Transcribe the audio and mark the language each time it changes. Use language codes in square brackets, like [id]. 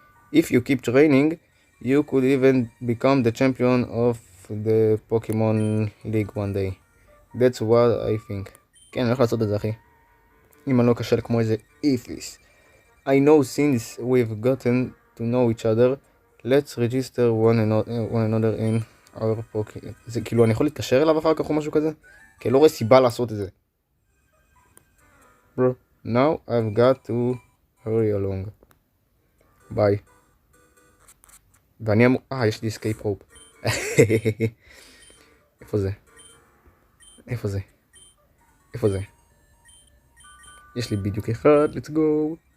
[en] If you keep training, you could even become the champion of the Pokemon League one day. That's what I think. [he] כן, אני הולך לעשות את זה, אחי. אם אני לא קשה כמו איזה איפיס. [en] I know since we've gotten to know each other, let's register one another in our Pokemon. [he] זה כאילו, אני יכול להתקשר אליו אחר כך או משהו כזה? כי לא רואה סיבה לעשות את זה. [en] Bro, now I've got to hurry along. [he] ביי. ואני אמור... יש לי escape rope. איפה זה? איפה זה? איפה זה? יש לי בדיוק אחד, let's go.